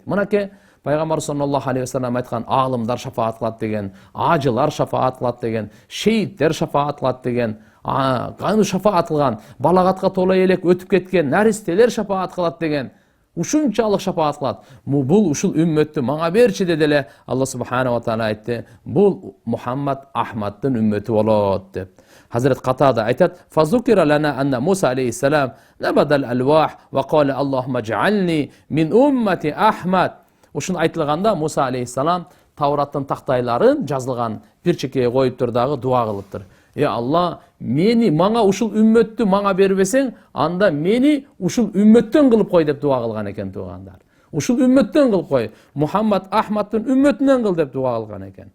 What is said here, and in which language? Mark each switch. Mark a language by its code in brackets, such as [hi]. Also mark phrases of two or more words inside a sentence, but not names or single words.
[ky] Мынакей пайгамбар [ar] صلى الله عليه وسلم [ky] айткан, аалымдар шафаат кылат деген, ажылар шафаат кылат деген, шейиттер шафаат кылат деген, кайны шафаат кылган, балагатка тола элек өтүп кеткен наристелер шафаат кылат деген. Ушунчалык шафаат кылат. Бул ушул үммөттү мага берчи деди эле. [ar] الله سبحانه وتعالى [ky] айтты: "Бул Мухаммад Ахмадтын үммөтү болот" деп. Хазрат Катада айтат: [ar] "فذكر لنا أن موسى عليه السلام نبذ الألواح وقال اللهم اجعلني من أمة أحمد." [ky] Ушун айтылганда Муса алейхиссалам Таураттын тактайларын жазылган бир чекеге коюп тур дагы дуа кылыптыр. Алла, мага ушул үммөттү мага бербесең, анда мени ушул үммөттөн кылып кой деп дуа кылган экен туугандар. Ушул үммөттөн кылып кой, Мухаммад Ахмадтын үммөтүнөн кыл деп дуа кылган экен.